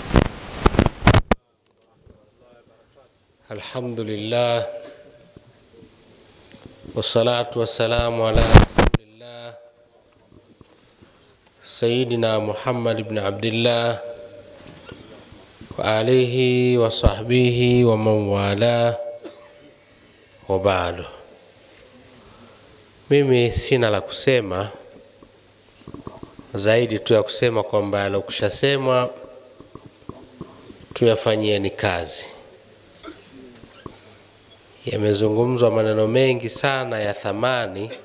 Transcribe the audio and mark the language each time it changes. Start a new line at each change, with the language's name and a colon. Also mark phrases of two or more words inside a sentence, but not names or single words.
Arabic: الحمد لله والصلاة والسلام على رسول الله سيدنا محمد بن عبد الله وآله وصحبه ومن والاه وبعد.
Swahili: Mimi sina la kusema zaidi tu ya kusema kwamba yalokushasemwa tuyafanyieni kazi. Yamezungumzwa maneno mengi sana ya thamani.